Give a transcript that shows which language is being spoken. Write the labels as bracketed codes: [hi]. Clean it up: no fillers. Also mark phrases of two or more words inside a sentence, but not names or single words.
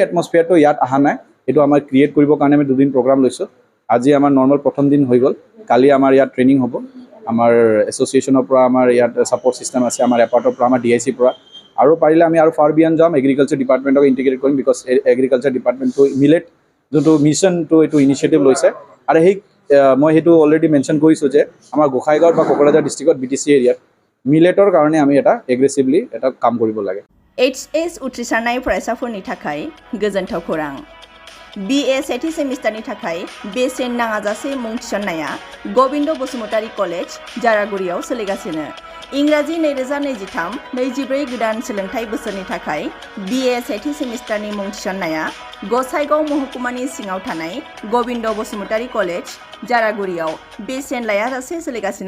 [as] এটমস্ফিয়াৰটো ইয়াত অহা নাই এইটো আমাৰ ক্ৰিয়েট কৰিবৰ কাৰণে আমি 2 দিন প্ৰগ্ৰাম লৈছোঁ আজি আমাৰ নৰ্মেল প্ৰথম দিন হৈ গ'ল কালি আমাৰ ইয়াত ট্ৰেইনিং হ'ব আমাৰ এছ'চিয়েশ্যনৰ পৰা আমাৰ ইয়াত [en] support system [as] আছে আমাৰ এপাৰ্টৰ পৰা আমাৰ DICৰ পৰা আৰু পাৰিলে আমি আৰু [en] far beyond [as] যাম [en] agriculture departmentক [as] ইণ্টিগ্ৰেট কৰিম বিকজ [en] agriculture departmentটো [as] মিলেট যোনটো মিছনটো এইটো ইনিচিয়েটিভ লৈছে আৰু সেই মই সেইটো [en] already mention [as] কৰিছোঁ যে আমাৰ গোসাইগাঁৱত বা কোকৰাঝাৰ ডিষ্ট্ৰিক্টত BTC এৰিয়াত মিলেটৰ কাৰণে আমি এটা এগ্ৰেছিভলি এটা কাম কৰিব লাগে [brx] HS উथ्रिसारनाय फरायसाफोरनि थाखाय गोजोनथाव खौरां BA सेथि सेमिस्टारनि थाखाय बेसेन नाङाजासे मुं थिसननाया गबिन्द बसुमतारी कलेज जारागुरियाव सोलिगासिनो इंराजि 2023-24 गोदान सोलोंथाइ बोसोरनि थाखाय BA सेथि सेमिस्टारनि मुं थिसननाया गसाइगाव महकुमानि सिङाव थानाय गबिन्द बसुमतारी कलेज जारागुरियाव बेसेन लायाजासे सोलिगासिनो